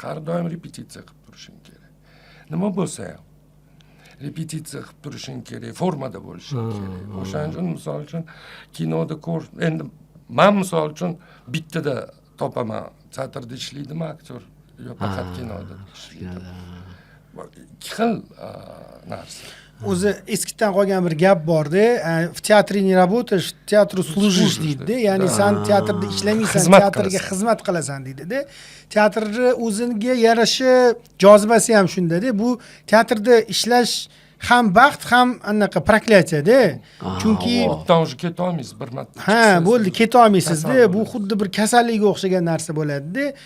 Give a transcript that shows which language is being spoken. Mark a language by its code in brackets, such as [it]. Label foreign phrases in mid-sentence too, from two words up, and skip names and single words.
[uz] Har doim repetitsiya qilib turishing kerak. Nima bo'lsa ham repetitsiya qilib turishing kerak, formada bo'lishing kerak. O'shaning uchun misol uchun kinoda endi men misol uchun bittada topaman. Teatrda ishlaydimi aktyor yo faqat kinoda ishlaydi. ikki xil narsa. O'zi eskidan qolgan bir gap bor-da, [ru] в театре не работаешь, в театру служишь deydi-da. [uz] Ya'ni sen teatrda ishlamaysan, teatrga xizmat qilasan deydi-da. Teatrni o'ziga yarasha jozibasi ham shunda-da. Bu teatrda ishlash ham baxt, ham anaqa proklatiya-da. Chunki Bittadan уже keta olmaysiz, bir marta. ha, bo'ldi, keta olmaysiz-da. Bu xuddi bir kasallikka o'xshagan narsa bo'ladi-da.